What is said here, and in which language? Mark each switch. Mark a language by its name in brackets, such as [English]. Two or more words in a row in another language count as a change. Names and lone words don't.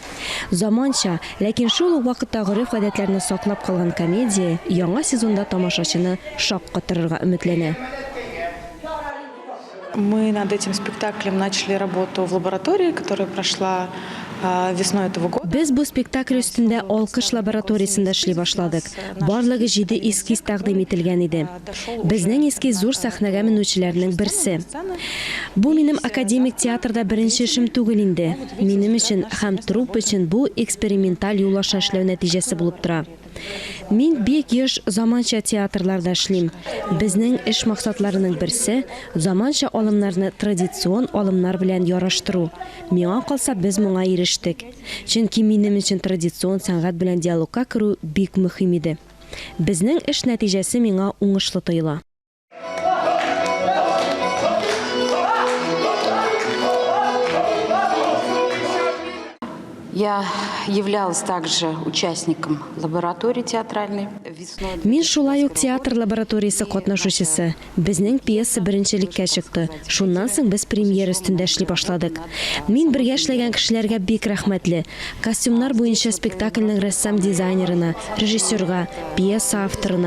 [Tatar] Заманча, ләкин шул ук вакытта гореф-гадәтләрне саклап калган комедия яңа сезонда тамашачыны шаккатырырга өметләнә. [Russian] Мы над этим спектаклем начали работу в лаборатории, которая прошла весной этого года. [Tatar] Без бу спектакль өстендә алкыш лабораториясында эшли башладык. Барлыгы 7 эскиз тәкъдим ителгән иде. Безнең эскиз зур сәхнәгә менүчеләрнең берсе. Бу минем академик театрда беренче эшем түгел инде. Минем өчен һәм труп өчен бу эксперименталь юлаша эшләү нәтиҗәсе булып тора. Мин бик еш заманча театрларда эшлим. Безнең эш максатларының берсе заманча алымнарны традицион алымнар белән яраштыру. Миңа калса без моңа ирештек. Чөнки минем өчен традицион сәнгать белән диалогка керү бик мөһим иде. Безнең эш нәтиҗәсе миңа уңышлы тоела. [Russian] Я являлась также участником лаборатории театральной. [Tatar] Мин шулай ук театр лабораториясы катнашучысы. Безнең пьеса беренчелеккә чыкты. Шуннан соң без премьера өстендә эшли башладык. Мин бергә эшләгән кешеләргә бик рәхмәтле. Костюмнар буенча спектакльнең рәссам дизайнерына, режиссерга, пьеса авторына.